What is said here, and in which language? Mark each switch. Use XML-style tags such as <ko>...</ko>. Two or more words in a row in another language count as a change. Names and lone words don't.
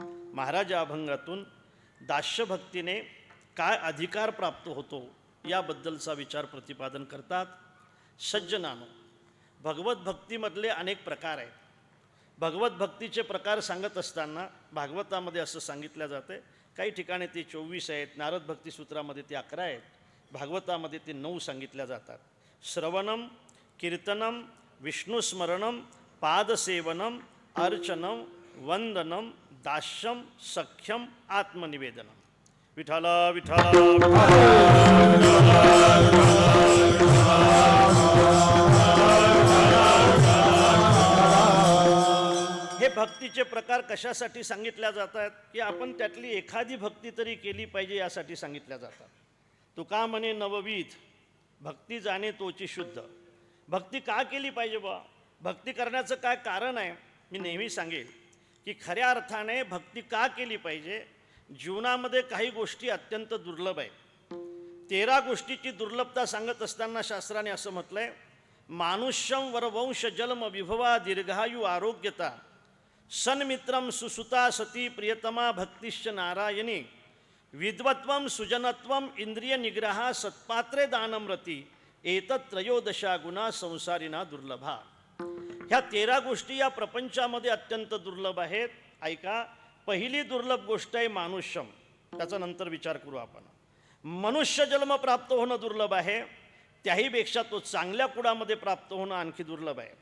<mr>महाराज या अभंगातून दास्यभक्तीने काय अधिकार प्राप्त होतो याबद्दलचा विचार प्रतिपादन करतात. सज्जनानो, भगवत भक्तीमधले अनेक प्रकार आहेत. भगवत भक्तीचे प्रकार सांगत असताना भागवतामध्ये असं सांगितलं जातं, काही ठिकाणी ते 24 आहेत, नारद भक्तिसूत्रामध्ये ते 11 आहेत, भागवतामध्ये ते 9 सांगितल्या जातात.</mr> <sa>श्रवणम, कीर्तनम, विष्णुस्मरणम, पादसेवनम, अर्चनम, वंदनम, दास्यम, सख्यम, आत्मनिवेदनम.</sa> <mr>विठ्ठल विठ्ठल. हे भक्तीचे प्रकार कशासाठी सांगितल्या जातात की आपण त्यातली एखादी भक्ती तरी केली पाहिजे यासाठी सांगितल्या जातात. तुका म्हणे नववीध भक्ती जाणे तोची शुद्ध. भक्ती का केली पाहिजे बा? भक्ती करण्याचं काय कारण आहे? मी नेहमी सांगेल की खऱ्या अर्थाने भक्ती का केली पाहिजे. जीवनामध्ये काही गोष्टी अत्यंत दुर्लभ आहेत. 13 गोष्टीची दुर्लभता सांगत असताना शास्त्राने असं म्हटलंय,</mr> <sa>मानुष्यम वरवंश जन्म विभवा दीर्घायु आरोग्यता सन्मित्रम सुसुता सती प्रियतमा भक्तिश्च नारायणी विद्वत्वम सुजनत्वम इंद्रिय निग्रहा सत्पात्रे दानम्रती एतत् त्रयोदशा गुणा संसारिना दुर्लभा.</sa> <mr>ह्या 13 गोष्टी या प्रपंचामध्ये अत्यंत दुर्लभ आहेत. ऐका, पहिली दुर्लभ गोष्ट आहे मानुष्यम. त्याचा नंतर विचार करू आपण. मनुष्य जन्म प्राप्त होणं दुर्लभ आहे, त्याहीपेक्षा तो चांगल्या कुळामध्ये प्राप्त होणं आणखी दुर्लभ आहे.</mr>